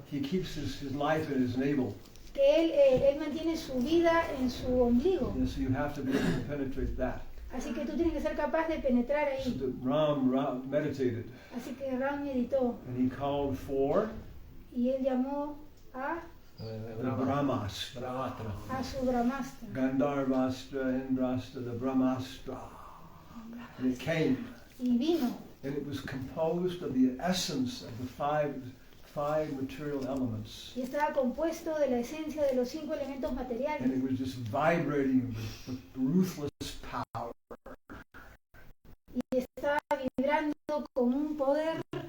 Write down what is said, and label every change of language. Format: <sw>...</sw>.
<en>he keeps his life in his navel,</en> <es>que él mantiene su vida en su ombligo.</es> <en>and so you have to be able to penetrate that.</en> <es>Así que tú tienes que ser capaz de penetrar</es> <en>So</en> <es>ahí.</es> <en>that Ram meditated,</en> <es>Así que Ram meditó</es> <en>and he called for</en> <es>y él llamó a</es> <en>the Brahmastra.</en> <es>a su Brahmastra.</es> <en>Gandharvastra, Indrastra, the Brahmastra. And it came,</en> <es>Y vino.</es> <en>and it was composed of the essence of the five material elements.</en> <es>Y estaba compuesto de la esencia de los 5 elementos materiales.</es> <en>And it was just vibrating with ruthless power.</en> <es>Y estaba vibrando con un poder</es>